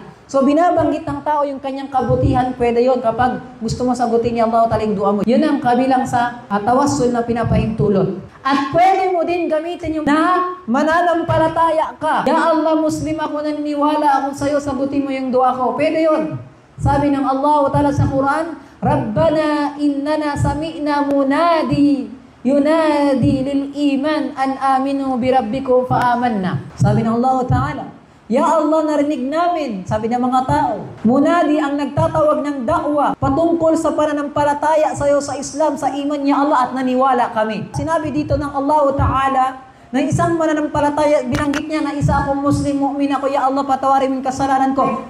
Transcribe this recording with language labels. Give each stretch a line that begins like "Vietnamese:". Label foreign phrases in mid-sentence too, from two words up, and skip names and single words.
Filipino: So binabanggit ng tao yung kanyang kabutihan, pwede yon kapag gusto mo sagutin ni Allah Ta'ala yung dua mo. Yun ang kabilang sa tawassul na pinapahintulot. At pwede mo din gamitin yung na mananampalataya ka. Ya Allah, Muslim ako, naniniwala ako sa'yo, sagutin mo yung dua ko. Pwede yon. Sabi ng Allah Ta'ala sa Quran,
Arabic: ربنا إننا سمعنا مناديا ينادي للإيمان أن آمنوا بربكم فآمنا.
Filipino: Sabi ng Allah Ta'ala, Ya Allah, narinig namin, sabi ng mga tao, munadi ang nagtatawag ng da'wa patungkol sa pananampalataya sa iyo sa Islam, sa iman niya Allah, at naniwala kami. Sinabi dito ng Allah Ta'ala na isang mananampalataya, binanggit niya na isa akong Muslim, mu'min ako, Ya Allah, patawarin yung kasalanan ko.